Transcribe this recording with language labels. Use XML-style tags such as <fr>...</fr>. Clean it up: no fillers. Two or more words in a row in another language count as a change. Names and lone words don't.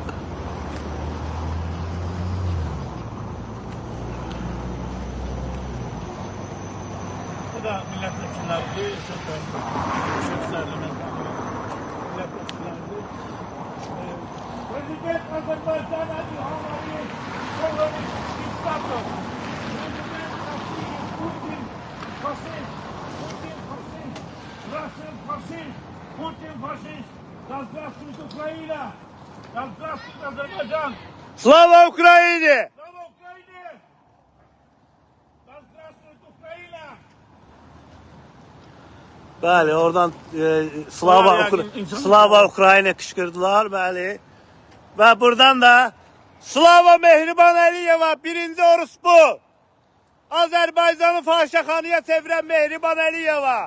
<az>Bu da millət vəkilləridir, şəxslərimiz, millət vəkilləridir. Prezident Azərbaycan'a İlham Əliyev terörist, diktator. Putin faşist, да здравствует Украина, да здравствует Азербайджан.</az> <uk>Слава Україні!</uk> <ru>Слава Украине, да здравствует Украина.</ru> <az>Bəli, oradan</az> <uk>Слава Україні</uk> <az>qışqırdılar, bəli. Və buradan da Slava Mehriban Əliyeva, birinci orospu. Azərbaycanı faşaxanıya çevirən Mehriban Əliyeva.</az>